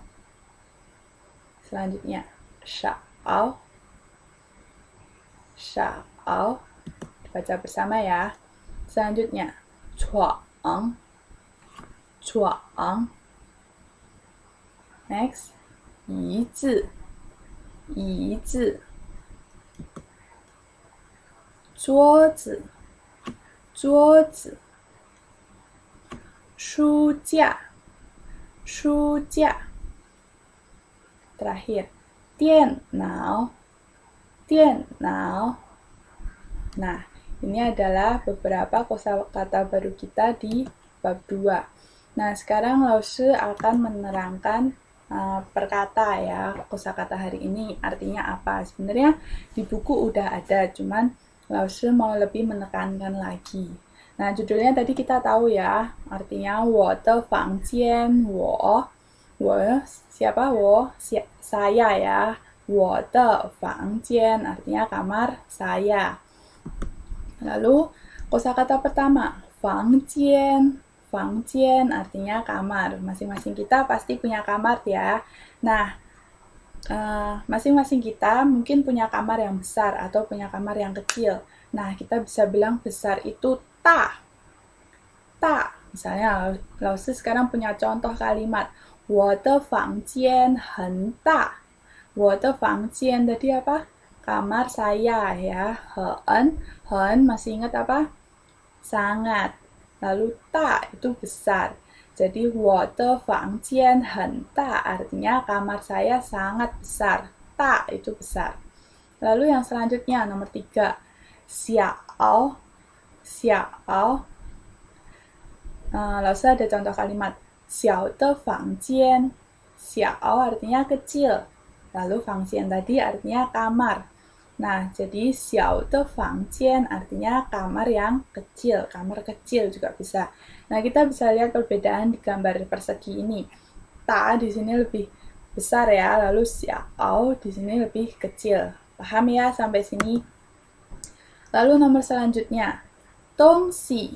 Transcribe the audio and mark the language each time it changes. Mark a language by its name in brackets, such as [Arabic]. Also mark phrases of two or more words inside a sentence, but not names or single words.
[Indonesian] Selanjutnya, shao, shao. Baca bersama ya. Selanjutnya, chuang, chuang. Next, [Chinese] 椅子，椅子。桌子，桌子。书架，书架。Terakhir, 电脑，电脑. [Indonesian] Nah, ini adalah beberapa kosakata baru kita di bab 2. Nah, sekarang Laoshi akan menerangkan perkata ya, kosakata hari ini artinya apa. Sebenarnya di buku udah ada, cuman Laoshi mau lebih menekankan lagi. Nah, judulnya tadi kita tahu ya, artinya [Chinese] 我的房间， [Indonesian] 我 siapa? 我 saya ya. [Chinese] 我的房间 [Indonesian] artinya kamar saya. Lalu kosakata pertama, 房间. 房间 artinya kamar. Masing-masing kita pasti punya kamar ya. Nah, masing-masing kita mungkin punya kamar yang besar atau punya kamar yang kecil. Nah, kita bisa bilang besar itu ta. Ta. Misalnya, Laoshi sekarang punya contoh kalimat [Chinese] 我的房间很大. 我的房间 [Indonesian] tadi apa? Kamar saya ya. Hen masih ingat apa? Sangat. Lalu ta itu besar. Jadi [Chinese] 我的房间很大 [Indonesian] artinya kamar saya sangat besar. Ta itu besar. Lalu yang selanjutnya nomor 3. Xiao. Xiao. Lalu ada contoh kalimat [Chinese] 小的房间. [Indonesian] Xiao artinya kecil. Lalu 房间 tadi artinya kamar. Nah, jadi [Chinese] 小的房间 [Indonesian] artinya kamar yang kecil, kamar kecil juga bisa. Nah, kita bisa lihat perbedaan di gambar persegi ini. Ta di sini lebih besar ya, lalu xiao di sini lebih kecil. Paham ya sampai sini? Lalu nomor selanjutnya, dongxi.